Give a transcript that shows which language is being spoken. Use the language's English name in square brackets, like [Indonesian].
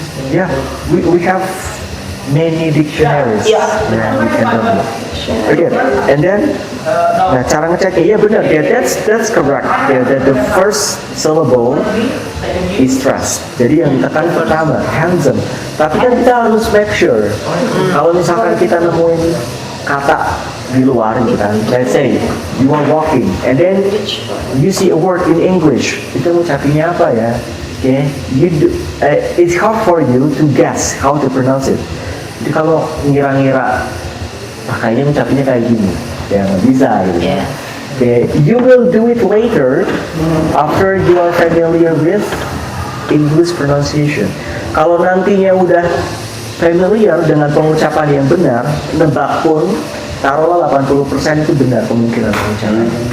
[English] Yeah, we have many dictionaries. Yeah. That we can download. Okay, and then [Indonesian] nah cara ngeceknya, ya benar ya, [English] that's correct. Yeah, that the first syllable is stressed. [Indonesian] Jadi yang ditekan pertama handsome. Tapi kan kita harus [English] make sure. [Indonesian] Kalau misalkan kita nemuin kata di luar gitu kan, [English] let's say you are walking and then you see a word in English, [Indonesian] itu ngucapinnya apa ya? [English] Okay, it's hard for you to guess how to pronounce it. [Indonesian] Jadi kalau ngira-ngira kayaknya ngucapinnya kayak gini, ya nggak bisa gitu. [English] Okay, you will do it later after you are familiar with English pronunciation. [Indonesian] Kalau nantinya udah familiar dengan pengucapan yang benar, nebak pun taruhlah 80% itu benar kemungkinan pengucapan.